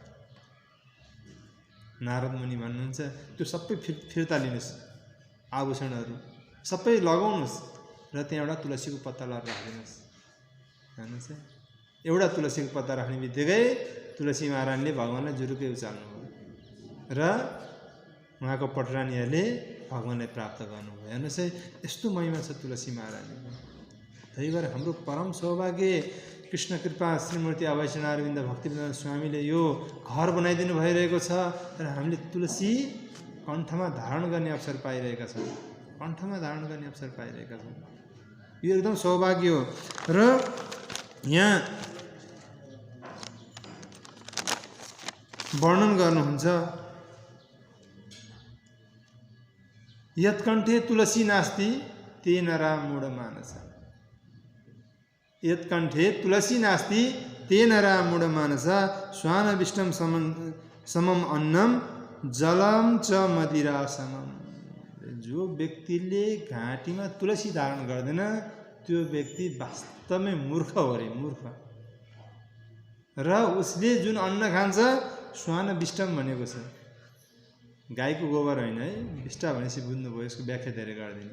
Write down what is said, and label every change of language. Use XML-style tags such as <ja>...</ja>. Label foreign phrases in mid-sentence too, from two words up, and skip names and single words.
<ne>नारद मुनि भन्नुहुन्छ त्यो सबै फिर्ता लिनुहोस्, आभूषणहरू सबै लगाउनुहोस् र त्यहाँ एउटा तुलसीको पत्ता लगाएर राखिदिनुहोस्, हेर्नुहोस् है, एउटा तुलसीको पत्ता राख्ने बित्तिकै तुलसी महारानीले भगवान्लाई जुरुकै उचाल्नुभयो र उहाँको पटरानीहरूले भगवान्लाई प्राप्त गर्नुभयो। हेर्नुहोस् है, यस्तो महिमा छ तुलसी महारानीको। त्यही भएर हाम्रो परम सौभाग्य कृष्ण कृपा श्रीमूर्ति अभयचरण अरविन्द भक्तिवेदान्त स्वामीले यो घर बनाइदिनु भइरहेको छ र हामीले तुलसी कण्ठमा धारण गर्ने अवसर पाइरहेका छौँ, कण्ठमा धारण गर्ने अवसर पाइरहेका छौँ, यो एकदम सौभाग्य हो। र यहाँ वर्णन गर्नुहुन्छ,</ne> <sa>यत्कण्ठे तुलसी नास्ति ते नरा मूढ मानस, यत्कण्ठे तुलसी नास्ति ते नरा मूढ मानस, स्वानविष्टम समम अन्नम जलम च मदिरा समम।</sa> <ne>जो व्यक्तिले घाँटीमा तुलसी धारण गर्दैन त्यो व्यक्ति वास्तवमै मूर्ख हो रे, मूर्ख। र उसले जुन अन्न खान्छ स्वानविष्टम भनेको छ, गाईको गोबर होइन है, विष्टा भनेपछि बुझ्नुभयो, यसको व्याख्या धेरै गर्दिनँ।</ne>